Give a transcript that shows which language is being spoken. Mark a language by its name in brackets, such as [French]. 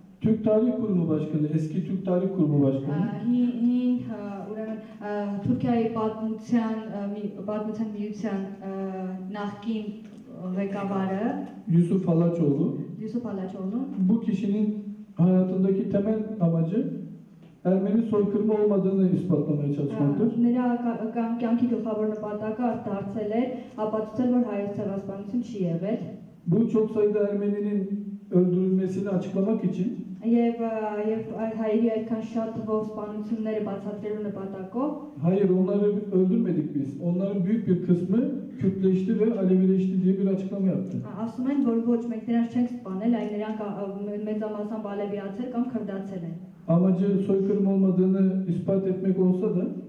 [Turkish] Türk Tarih Kurumu Başkanı, eski Türk Tarih Kurumu Başkanı [Armenian] Ուրեմն Թուրքիայի պատմության միության նախկին ղեկավարը [Turkish] Yusuf Halaçoğlu, Yusuf Halaçoğlu bu kişinin hayatındaki temel amacı Ermeni soykırımı olmadığını ispatlamaya çalışmaktır. [Armenian] Նրա կյանքի գլխավոր նպատակը դարձել է ապացուցել, որ հայոց ցեղասպանություն չի եղել։ [Turkish] Bu çok sayıda Ermeninin öldürülmesini açıklamak için [Armenian] Եվ հայերի այդքան շատ թվով սպանությունները բացատրելու նպատակով [Turkish] hayır onları öldürmedik biz. Onların büyük bir kısmı Kürtleşti ve Alevileşti diye bir açıklama yaptı. [Armenian] ասում են, որ ոչ մենք նրանց չենք սպանել, այլ նրանք մեծամասամբ ալևիացել կամ քրդացել են։ [Turkish] amacı soykırım olmadığını ispat etmek olsa da